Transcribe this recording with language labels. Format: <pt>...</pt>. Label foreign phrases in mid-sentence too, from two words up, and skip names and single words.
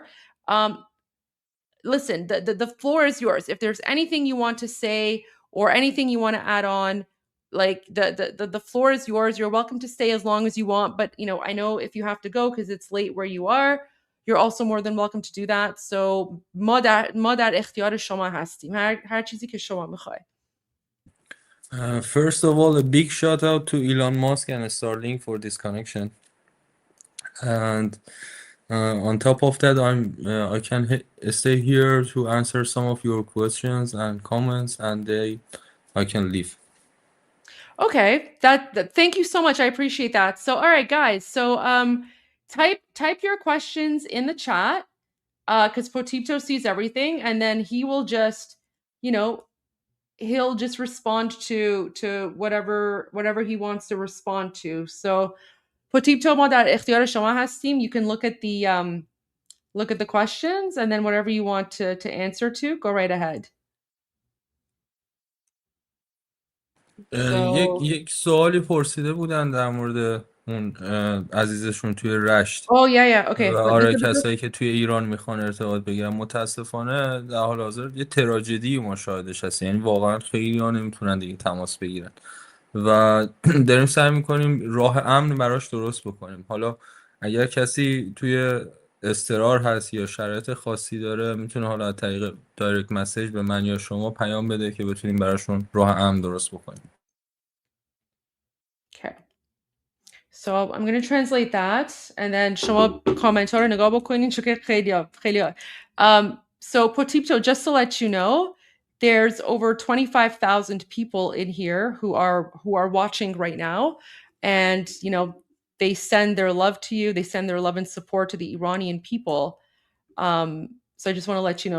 <en>Listen, the floor is yours. If there's anything you want to say or anything you want to add on, like the floor is yours. You're welcome to stay as long as you want, but I know if you have to go because it's late where you are, you're also more than welcome to do that.</en> <fa>So ما در اختیار شما هستیم. هر چیزی که شما میخوای.</fa> <en>First of all, a big shout out to Elon Musk and Starlink for this connection. And on top of that, I can stay here to answer some of your questions and comments, and I can leave. Okay, that thank you so much. I appreciate that. So, all right, guys. So, type your questions in the chat, because Potipto sees everything, and then he will just, he'll just respond to whatever he wants to respond to. So,</en> <fa>Potipto ما در اختیار شما هستیم.</fa> <en>You can look at the questions, and then whatever you want to answer to, go right ahead.</en> <fa>یک سوالی پرسیده بودن در مورد اون عزیزشون توی رشت.</fa> <en>Okay.</en> <fa>آره، کسایی که توی ایران میخوان ارتباط بگیرن، متاسفانه در حال حاضر یه تراژدی ما شاهدش هستیم. یعنی واقعا خیلی ها نمیتونن دیگه تماس بگیرن و داریم سعی میکنیم راه امن براش درست بکنیم. حالا اگر کسی توی استقرار هست یا شرایط خاصی داره، میتونه حالا از طریق دایرکت مسیج به من یا شما پیام بده که بتونیم براشون راه امن درست بکنیم.</fa> <en>Okay. So I'm going to translate that, and then</en> <fa>شما کامنت‌ها رو نگاه بکنین چون که خیلی</fa> <en>So Potipto, just to let you know, there's over 25,000 people in here who are watching right now, and they send their love to you. They send their love and support to the Iranian people. So I just want to let you know.</en>